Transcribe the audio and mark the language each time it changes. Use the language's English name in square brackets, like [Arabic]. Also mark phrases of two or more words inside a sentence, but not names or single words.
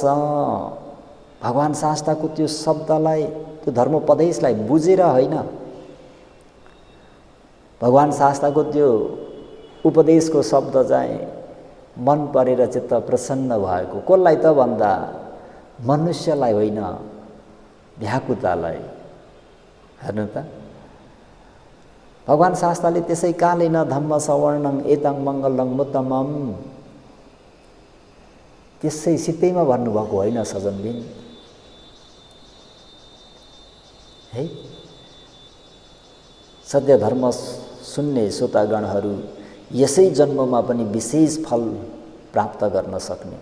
[Nepali] भगवान शास्ताको त्यो शब्दलाई, त्यो धर्मोपदेशलाई बुझेर होइन, भगवान शास्ताको त्यो उपदेशको शब्द चाहिँ मन परेर चित्त प्रसन्न भएको। कसलाई त भन्दा मनुष्यलाई होइन, भ्याकुतालाई। हेर्नु त भगवान शास्ताले त्यसै [Pali] कालेन धम्म सवर्णं एतं मङ्गलं मुत्तमम् [Nepali] त्यसै सित्तैमा भन्नुभएको होइन सजनबिन। है सत्य धर्म सुन्ने श्रोतागणहरू यसै जन्ममा पनि विशेष फल प्राप्त गर्न सक्ने।